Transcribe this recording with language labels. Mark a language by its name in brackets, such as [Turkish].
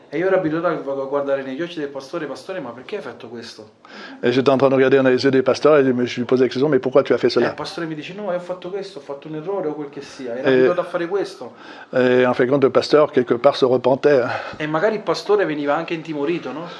[Italian] E io ero abituato a guardare negli occhi del pastore, ma perché hai fatto questo? [French] Et j'étais en train de regarder dans les yeux des pasteurs et je lui posais la question, mais pourquoi tu as fait [Italian] E il [French] cela? [Italian] pastore mi dice, no, ho fatto questo, ho fatto un errore o quel che sia. Ero abituato a fare questo. [French] Et en fin de compte, le pasteur, quelque part, se repentait. [Italian] E magari il pastore veniva anche intimorito, no?